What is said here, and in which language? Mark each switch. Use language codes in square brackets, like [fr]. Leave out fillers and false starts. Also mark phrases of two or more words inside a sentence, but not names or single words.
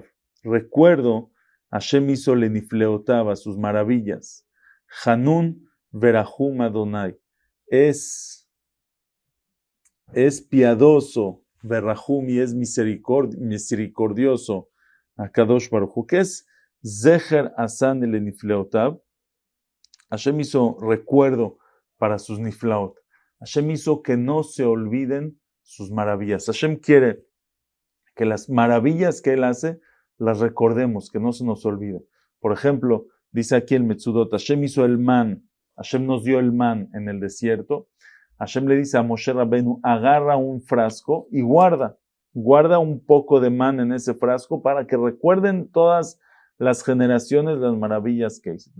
[es] Recuerdo, Hashem hizo lenifleotav, a sus maravillas. [he] חנון ורחום אדני. [es] Es piadoso, verahum, y es misericordioso. [he] הקדוש ברוך הוא. [es] ¿Qué es [he] זכר עשה לנפלאותיו? [es] Hashem hizo recuerdo para sus niflaot. Hashem hizo que no se olviden sus maravillas. Hashem quiere que las maravillas que Él hace, las recordemos, que no se nos olviden. Por ejemplo, dice aquí el Metzudot, Hashem hizo el man, Hashem nos dio el man en el desierto. Hashem le dice a Moshe Rabenu, agarra un frasco y guarda un poco de man en ese frasco para que recuerden todas las generaciones las maravillas que hizo.